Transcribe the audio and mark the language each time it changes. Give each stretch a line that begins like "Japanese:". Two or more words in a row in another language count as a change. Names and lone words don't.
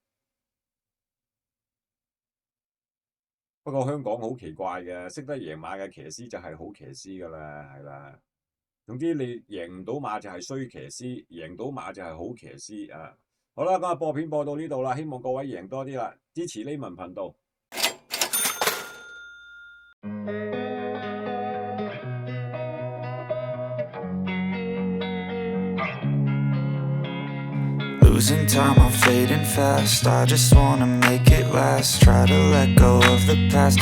Cantonese: 不過香港好奇怪嘅，識得贏馬嘅騎師就係好騎師㗎啦，係啦。總之你贏唔到馬就係衰騎師，贏到馬就係好騎師啊。好啦，咁啊播片播到呢度啦，希望各位贏多啲啦，支持呢文頻道。
English: Losing time, I'm fading fast. I just wanna make it last. Try to let go of the past.